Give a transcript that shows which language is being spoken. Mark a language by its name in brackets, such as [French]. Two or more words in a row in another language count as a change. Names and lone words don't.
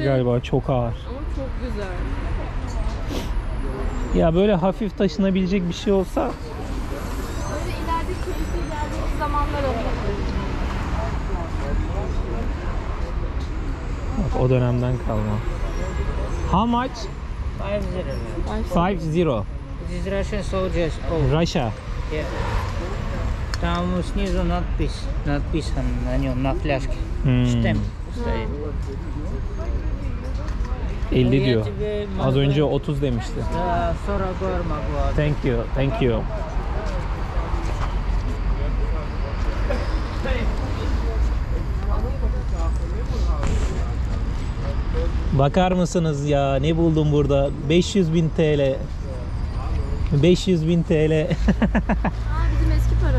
[Turkish] galiba. Çok ağır. Ama çok güzel. Ya böyle hafif taşınabilecek bir şey olsa. Böyle ileride keyifli geldiğimiz zamanlar olur. Bak, o dönemden kalma. [English] How much? 5-0. 5-0. This is Russian soldiers. Oh, Russia. yeah. [Russian] Там снизу надпись написан на нем, на фляжке. Штемп стоит. [Turkish] 50 diyor. [Russian] Я тебе [Turkish] Az [Russian] могу- [Turkish] önce 30 demişti. [Russian] Да, 40 гор могу. [English] Thank you. Thank you. [Turkish] Bakar mısınız ya, ne buldum burada? 500.000 TL. 500.000 TL. Aa bizim eski paramız.